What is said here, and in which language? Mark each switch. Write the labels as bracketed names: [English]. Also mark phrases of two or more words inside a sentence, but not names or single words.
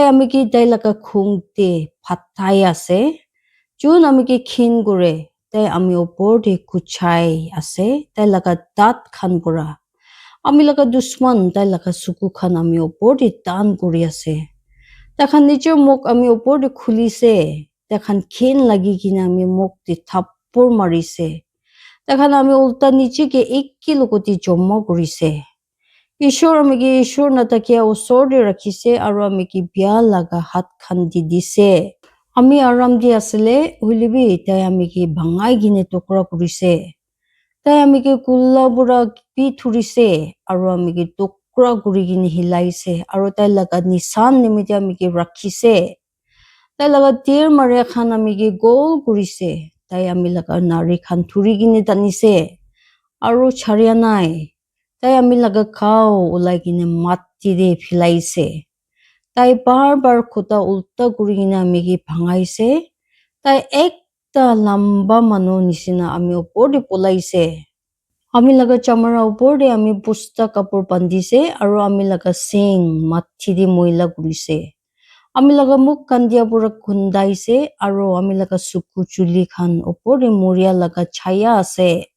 [Naga Pidgin] ami ki tai laga khungte phatai ase jun ami ki khin gore tai ami opor de kuchai ase tai laga dat khan pura ami laga dushman tai laga suku khan ami opor de tan kuri ase takhan nijor muk ami opor de khulise takhan khin lagi kina ami muk de thappor marise takhan ami ulta niche ke ekki lokoti jomma kurise ishor ami ki ishor natakia osor de rakhise aro ami ki biya laga hat khan di dise ami aram di asile huilebi tai ami ki bhangai gine tokra kurise tai ami ki kulla bura pi thurise aro ami ki tokra kuri gine hilaise aro tai laga nisan nimite ami ki rakhise tai laga tir mare khan ami ki gol kurise tai ami laga nari khan thuri gine tanise aro charia nai tai ami laga khao ulai gine matti de philaise tai bar khuta ulta kuri gine ami ki bhangaise tai ekta lamba manu nisina ami opor de polaise ami laga chamara opor de ami pusta kapur bandise aro ami laga sing mathi de moila kurise ami laga muk kandia pura kundaise aro ami laga suku chuli khan opor de moria laga chaya ase